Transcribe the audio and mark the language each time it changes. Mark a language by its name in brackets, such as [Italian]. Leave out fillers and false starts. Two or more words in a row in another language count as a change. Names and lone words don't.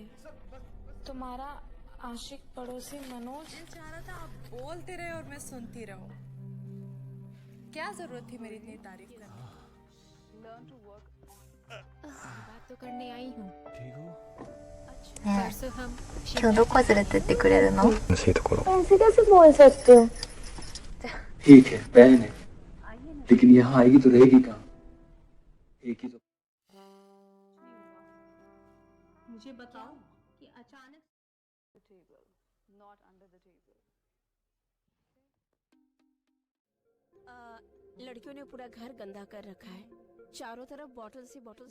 [Hindi] तुम्हारा आशिक पड़ोसी मनोज चाह रहा था आप बोलते रहे और मैं सुनती रहूं। क्या जरूरत थी मेरी इतनी तारीफ करने की? बात तो करने आई हूँ। ठीक हो? परसों हम [Japanese] 今日どこ連れてってくれるの？ [Hindi] सही तो करो। ऐसे कैसे बोल सकते हो? ठीक है बहन है, लेकिन यहाँ आएगी तो रहेगी कहाँ? एक ही तो। मुझे बताओ कि अचानक लड़कियों ने पूरा घर गंदा कर रखा है, चारों तरफ बॉटल्स ही बॉटल्स